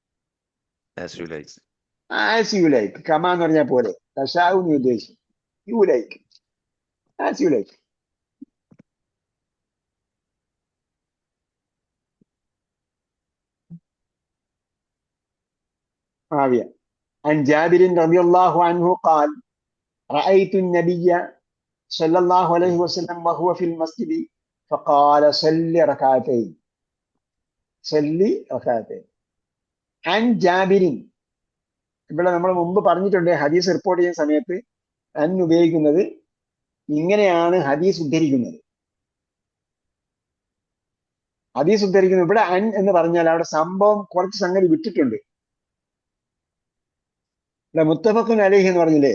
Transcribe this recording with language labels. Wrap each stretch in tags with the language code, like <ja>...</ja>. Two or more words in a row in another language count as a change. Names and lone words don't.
<en>as you like.</en> <ml>കമാ എന്ന് പറഞ്ഞാൽ പോലെ, തശാഉ എന്ന് ഉദ്ദേശിച്ചു,</ml> <en>you like, as you like.</en> <ar>ആവിയ عن جابر رضي الله عنه قال رأيت النبي صلى الله عليه وسلم وهو في المسجد فقال صل ركعتين. عن جابر,</ar> <ml>ഇവിടെ നമ്മൾ മുമ്പ് പറഞ്ഞിട്ടുണ്ട്, ഹദീസ് റിപ്പോർട്ട് ചെയ്യുന്ന സമയത്ത് അൻ ഉപയോഗിക്കുന്നത് ഇങ്ങനെയാണ് ഹദീസ് ഉദ്ധരിക്കുന്നത്. ഇവിടെ അൻ എന്ന് പറഞ്ഞാൽ അവിടെ സംഭവം കുറച്ച് സംഗതി വിട്ടിട്ടുണ്ട്. ഇവിടെ</ml> <ar>متفق عليه</ar> <ml>എന്ന് പറഞ്ഞില്ലേ?</ml>